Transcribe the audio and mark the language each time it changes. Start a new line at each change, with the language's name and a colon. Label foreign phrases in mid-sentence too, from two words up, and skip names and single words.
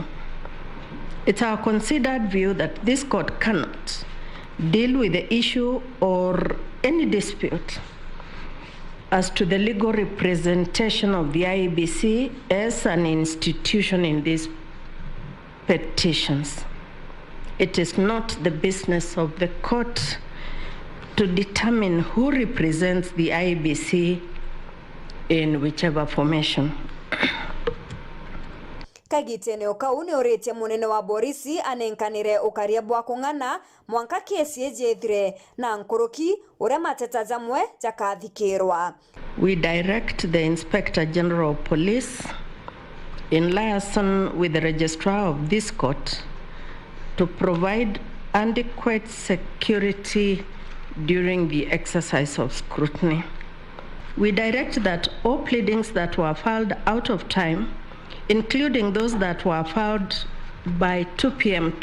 English: It's our considered view that this court cannot deal with the issue or any dispute as to the legal representation of the IEBC as an institution in these petitions. It is not the business of the court to determine who represents the IEBC in whichever formation.
Meru: Kagitene okauni orete munene wa borisi anenkanire ukaria bwa kung'ana mwanka kesi ejethire na nkuruki uria mateta jamwe jakathikirwa.
English: We direct the Inspector General of Police in liaison with the registrar of this court to provide adequate security during the exercise of scrutiny. We direct that all pleadings that were filed out of time, including those that were filed by 2 p.m.